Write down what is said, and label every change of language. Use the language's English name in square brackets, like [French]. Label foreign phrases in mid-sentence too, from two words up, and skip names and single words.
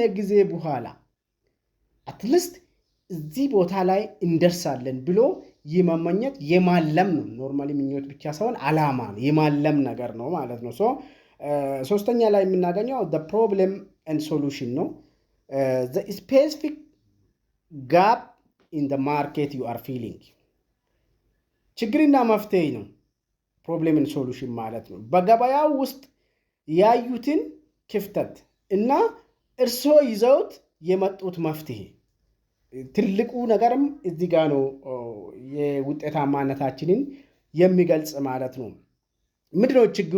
[Amharic] ጊዜ በኋላ አትሊስት እዚህ ቦታ ላይ እንደርሳለን ብሎ የመመኘት የማለም ነው። ኖርማሊ ምኞት ብቻ ሳይሆን ዓላማ ነው፣ የማለም ነገር ነው ማለት ነው። ሶስተኛ ላይ የምናገኘው [English] the problem and [Amharic] solution ነው። [English] the specific gap in the market you are feeling [Amharic] ችግርና መፍትሄ ነው። [English] problem and solution [Amharic] ማለት ነው። በገበያው ውስጥ ያዩትን ክፍተት እና እርሶ ይዘውት የመጡት መፍትሄ ትልቁ ነገርም እዚህ ጋር ነው የውጤታማነታችንን የሚገልጽ ማለት ነው። ምንድነው ችግሩ?